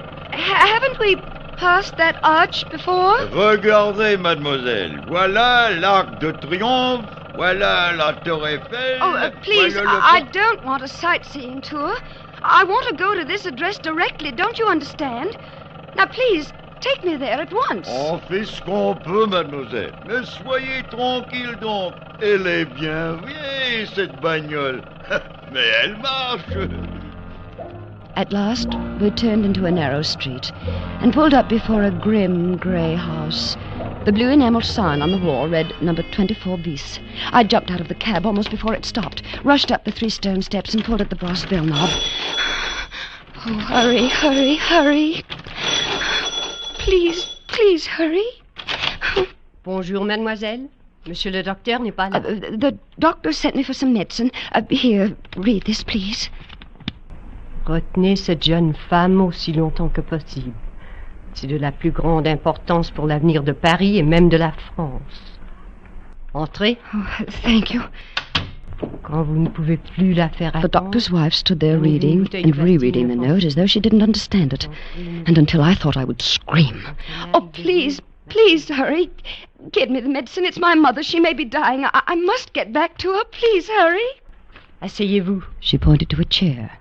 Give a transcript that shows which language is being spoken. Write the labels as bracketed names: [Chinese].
[English] Haven't we passed that arch before? [French] Regardez, mademoiselle. Voilà l'Arc de Triomphe. Voilà la Tour Eiffel. [English] Oh, please, [French] voilà [English] I don't want a sightseeing tour. I want to go to this address directly, don't you understand? Now, please, take me there at once. [French] On fait ce qu'on peut, mademoiselle. Mais soyez tranquille donc. Elle est bien vieille, cette bagnole. Mais elle marche. [English] At last, we turned into a narrow street and pulled up before a grim grey house. The blue enamel sign on the wall read number 24 bis. I jumped out of the cab almost before it stopped, rushed up the 3 stone steps and pulled at the brass bell knob. Oh, hurry, hurry, hurry. Please, please hurry. [French] Bonjour, mademoiselle. Monsieur le docteur n'est pas là. [English] The doctor sent me for some medicine. Here, read this, please. [French] Retenez cette jeune femme aussi longtemps que possible. C'est de la plus grande importance pour l'avenir de Paris et même de la France. Entrez. [English] Oh, thank you. [French] Quand vous ne pouvez plus la faire attendre... [English] The doctor's wife stood there reading and rereading the note as though she didn't understand it. And until I thought I would scream. Oh, please, please hurry. Get me the medicine. It's my mother. She may be dying. I must get back to her. Please hurry. [French] Asseyez-vous. [English] She pointed to a chair.